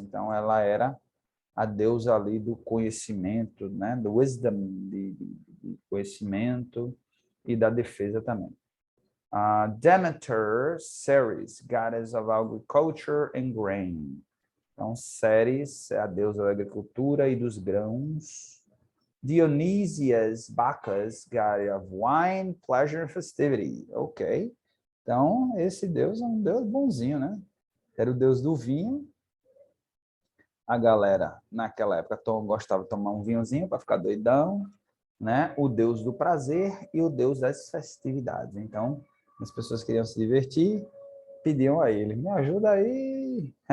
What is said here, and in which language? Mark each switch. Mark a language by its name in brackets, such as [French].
[Portuguese] Então, ela era a deusa ali do conhecimento, né? Do wisdom, de conhecimento e da defesa também. [English] Demeter, Ceres, goddess of agriculture and grain. [Portuguese] Então, Ceres é a deusa da agricultura e dos grãos. [English] Dionysius, Bacchus, god of wine, pleasure and festivity. [Portuguese] Ok. Então, esse deus é um deus bonzinho, né? Era o deus do vinho. A galera, naquela época, gostava de tomar um vinhozinho para ficar doidão, né? O deus do prazer e o deus das festividades. Então, as pessoas queriam se divertir, pediam a ele, me ajuda aí.